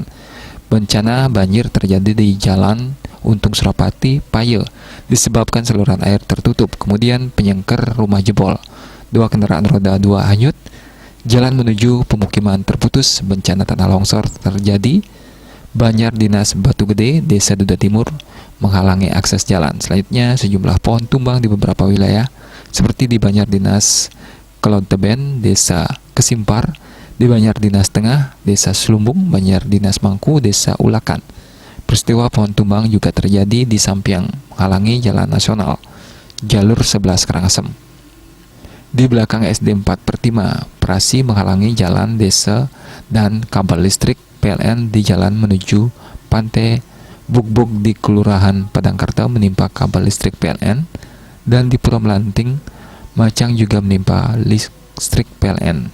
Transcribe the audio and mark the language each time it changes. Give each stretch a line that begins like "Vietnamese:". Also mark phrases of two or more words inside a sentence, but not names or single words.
Indonesian: Bencana banjir terjadi di Jalan Untung Surapati, Paye, disebabkan saluran air tertutup, kemudian penyangkar rumah jebol, 2 kendaraan roda 2 hanyut, jalan menuju pemukiman terputus, bencana tanah longsor terjadi, Banjar Dinas Batu Gede, Desa Duda Timur, menghalangi akses jalan. Selanjutnya, sejumlah pohon tumbang di beberapa wilayah, seperti di Banjar Dinas Kelonteben, Desa Kesimpar, di Banjar Dinas Tengah, Desa Slumbung, Banjar Dinas Mangku, Desa Ulakan. Peristiwa pohon tumbang juga terjadi di Sampiang, menghalangi jalan nasional, jalur 11 Karangasem. Di belakang SD 4/5, Prasi menghalangi jalan desa dan kabel listrik PLN di jalan menuju Pantai Bugbog di Kelurahan Padangkarta menimpa kabel listrik PLN, dan di Pulau Melanting, Macang juga menimpa listrik PLN.